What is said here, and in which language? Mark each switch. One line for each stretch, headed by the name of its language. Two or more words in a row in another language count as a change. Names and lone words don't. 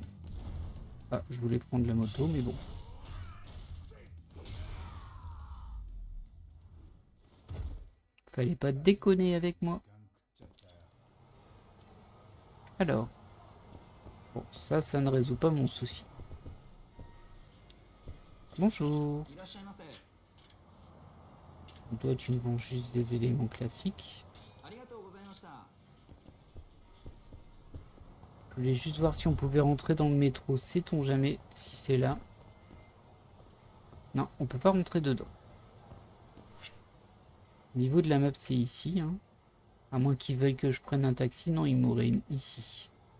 French: Ah, je voulais prendre la moto, mais bon. Fallait pas déconner avec moi. Alors. Bon, ça ne résout pas mon souci. Bonjour.
Japanese: いらっしゃいませ。
French: Toi, tu me vends juste des éléments classiques.
Japanese: ありがとうございました。
French: Je voulais juste voir si on pouvait rentrer dans le métro. Sait-on jamais si c'est là? Non, on peut pas rentrer dedans. Au niveau de la map, c'est ici. Hein. À moins qu'ils veuillent que je prenne un taxi. Non, ils m'auraient mis ici.